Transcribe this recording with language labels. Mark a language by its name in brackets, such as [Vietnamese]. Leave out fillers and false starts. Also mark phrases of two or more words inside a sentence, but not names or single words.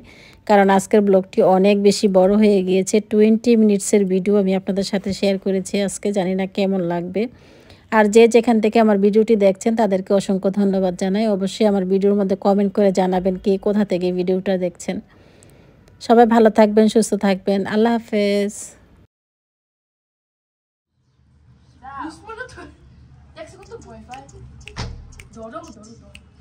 [Bangla] কারণ আজকের ব্লগটি অনেক বেশি বড় হয়ে গিয়েছে। 20 মিনিটসের ভিডিও আমি আপনাদের সাথে শেয়ার করেছি আজকে, জানি না কেমন লাগবে। আর যে যেখান থেকে আমার ভিডিওটি দেখছেন তাদেরকে অসংখ্য ধন্যবাদ জানাই। অবশ্যই আমার ভিডিওর মধ্যে কমেন্ট করে জানাবেন কে কোথা থেকে ভিডিওটা দেখছেন। সবাই ভালো থাকবেন, সুস্থ থাকবেন। [Urdu] اللہ حافظ. [Portuguese] Isso, mano, tu. É que você contou, pô, vai. Doro.